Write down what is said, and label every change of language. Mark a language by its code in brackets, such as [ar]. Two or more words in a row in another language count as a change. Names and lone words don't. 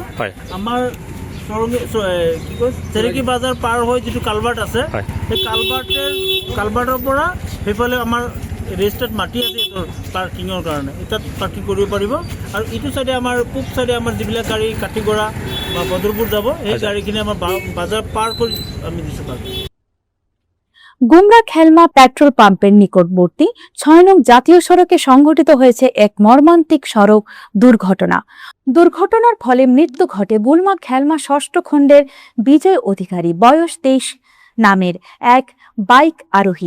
[as] আমাৰ কি কয় চেৰাগী বাজাৰ পাৰ হৈ যিটো কালভাৰ্ট আছে, সেই কালভাৰ্টৰ পৰা সেইফালে আমাৰ ৰেজিষ্টাৰ্ড মাটি আছে পাৰ্কিঙৰ কাৰণে, তাত পাৰ্কিং কৰিব পাৰিব। আৰু ইটো চাইডে আমাৰ পূব চাইডে আমাৰ যিবিলাক গাড়ী কাটিগড়া বা বদৰপুৰ যাব, সেই গাড়ীখিনি আমাৰ বাজাৰ পাৰ কৰি আমি দিছোঁ পাৰ্কিং। [bn] গুমরা খেলমা পেট্রোল পাম্পের নিকটবর্তী 6 নং জাতীয় সড়কে সংঘটিত হয়েছে এক মর্মান্তিক সড়ক দুর্ঘটনার ফলে মৃত্যু ঘটে বুলমা খেলমা 6ষ্ঠ খণ্ডের বিজয় অধিকারী বয়স 23 নামের এক বাইক আরোহী।